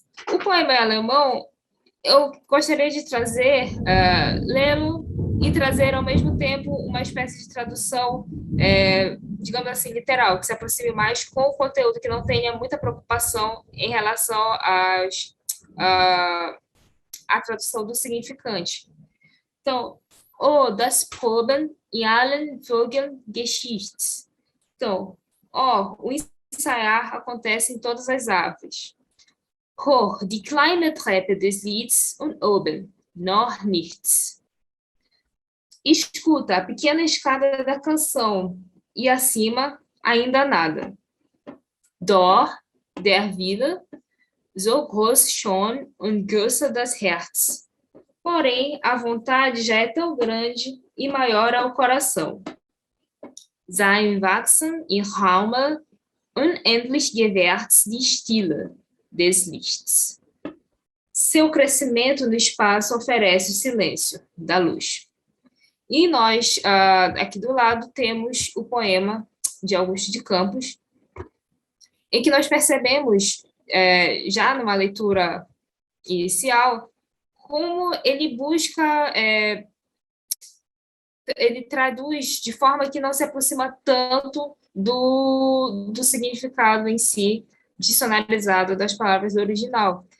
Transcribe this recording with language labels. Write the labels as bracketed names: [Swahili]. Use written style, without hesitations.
[Portuguese] O poema em alemão, eu gostaria de trazer, lê-lo e trazer, ao mesmo tempo, uma espécie de tradução, digamos assim, literal, que se aproxime mais com o conteúdo, que não tenha muita preocupação em relação à tradução do significante. [German] Então, das Proben in allen Vögeln Geschichts. [Portuguese] Então, o ensaiar acontece em todas as aves. [German] Hoch, die kleine Treppe des Lieds und oben, noch nichts. [Portuguese] Escuta a pequena escada da canção e acima ainda nada. [German] Dort, der Wille, so groß schon und größer das Herz. [Portuguese] Porém, a vontade já é tão grande e maior ao coração. [German] Sein Wachsen im Raume unendlich gewährt die Stille des Lichts. [Portuguese] Seu crescimento no espaço oferece o silêncio da luz. E nós, aqui do lado, temos o poema de Augusto de Campos, em que nós percebemos, já numa leitura inicial, como ele busca, ele traduz de forma que não se aproxima tanto do significado em si, dicionarizado das palavras do original.